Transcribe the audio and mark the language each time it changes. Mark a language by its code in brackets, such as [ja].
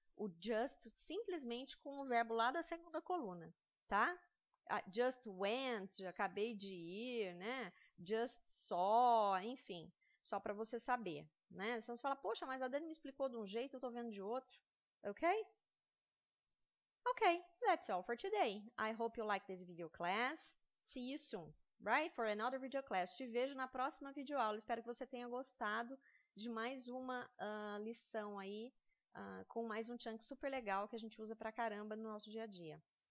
[pt] O just simplesmente com o verbo lá da segunda coluna, tá? [en] Just went, [pt] acabei de ir, né? [en] Just saw, [pt] enfim. Só para você saber, né? Senão você fala, poxa, mas a Dani me explicou de um jeito, eu tô vendo de outro. Ok? [en] Okay, that's all for today. I hope you like this video class. See you soon, right? For another video class. [pt] Te vejo na próxima videoaula. Espero que você tenha gostado de mais uma lição aí, com mais um chunk super legal que a gente usa pra caramba no nosso dia a dia.